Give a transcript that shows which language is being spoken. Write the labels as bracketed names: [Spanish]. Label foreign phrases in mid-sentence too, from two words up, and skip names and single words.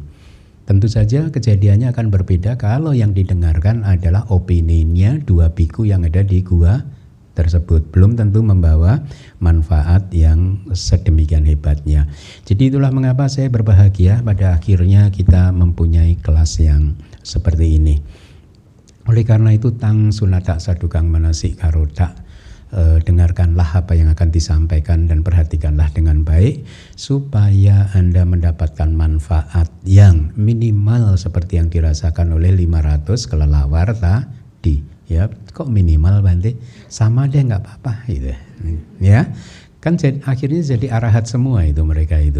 [Indonesian] Tentu saja kejadiannya akan berbeda kalau yang didengarkan adalah opininya dua biku yang ada di gua tersebut, belum tentu membawa manfaat yang sedemikian hebatnya. Jadi itulah mengapa saya berbahagia pada akhirnya kita mempunyai kelas yang seperti ini. Oleh karena itu, [Pali] tang sunata sadukang manasi karota, [Indonesian] dengarkanlah apa yang akan disampaikan dan perhatikanlah dengan baik supaya Anda mendapatkan manfaat yang minimal seperti yang dirasakan oleh 500 kelelawar tadi. Ya, kok minimal Bante? Sama deh, nggak apa-apa gitu. Ya, kan akhirnya jadi arahat semua itu mereka itu.